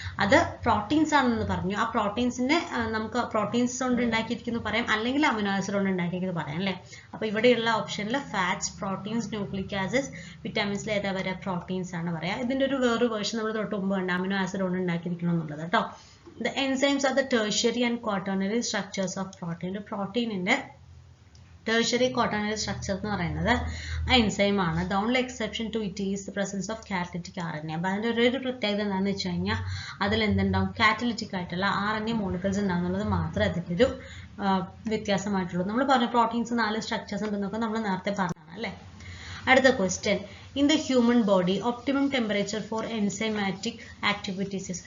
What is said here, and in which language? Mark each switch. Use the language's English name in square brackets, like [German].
[Malayalam] അത് പ്രോട്ടീൻസ് ആണെന്ന് പറഞ്ഞു. ആ പ്രോട്ടീൻസിനെ നമുക്ക് പ്രോട്ടീൻസ് കൊണ്ട് ഉണ്ടാക്കിയിരിക്കുന്നു പറയാം, അല്ലെങ്കിൽ അമിനോ ആസിഡ് കൊണ്ട് ഉണ്ടാക്കിയിരിക്കുന്നു പറയാം അല്ലേ. അപ്പോൾ ഇവിടെയുള്ള ഓപ്ഷനിൽ ഫാറ്റ്സ്, പ്രോട്ടീൻസ്, ന്യൂക്ലിക് ആസിഡ്സ്, വിറ്റാമിൻസിൽ ഏതാ പറയുക? പ്രോട്ടീൻസ് ആണ് പറയാം. ഇതിൻ്റെ ഒരു വേറൊരു വേർഷൻ നമ്മൾ തൊട്ട് മുമ്പ് കണ്ട അമിനോ ആസിഡ് കൊണ്ട് ഉണ്ടാക്കിയിരിക്കണം എന്നുള്ളത് കേട്ടോ. [English] The enzymes are the tertiary and quaternary structures of protein. Protein in the tertiary quaternary structure [Malayalam] എന്ന് പറയുന്നത് എൻസൈം ആണ്. [English] The only exception to it is the presence of catalytic RNA. [Malayalam] അപ്പോൾ അതിൻ്റെ ഒരു പ്രത്യേകത എന്താണെന്ന് വെച്ച് കഴിഞ്ഞാൽ അതിൽ എന്തുണ്ടാവും? കാറ്റലിറ്റിക് ആയിട്ടുള്ള RNA മോളിക്യൂൾസ് ഉണ്ടാകുന്നുള്ളത് മാത്രമേ അതിൻ്റെ ഒരു വ്യത്യാസമായിട്ടുള്ളൂ. നമ്മൾ പറഞ്ഞ പ്രോട്ടീൻസ് 4 സ്ട്രക്ചേഴ്സ് ഉണ്ടെന്നൊക്കെ നമ്മൾ നേരത്തെ പറഞ്ഞതാണ് അല്ലേ. അടുത്ത [English] Question, in the human body optimum temperature for enzymatic activities is.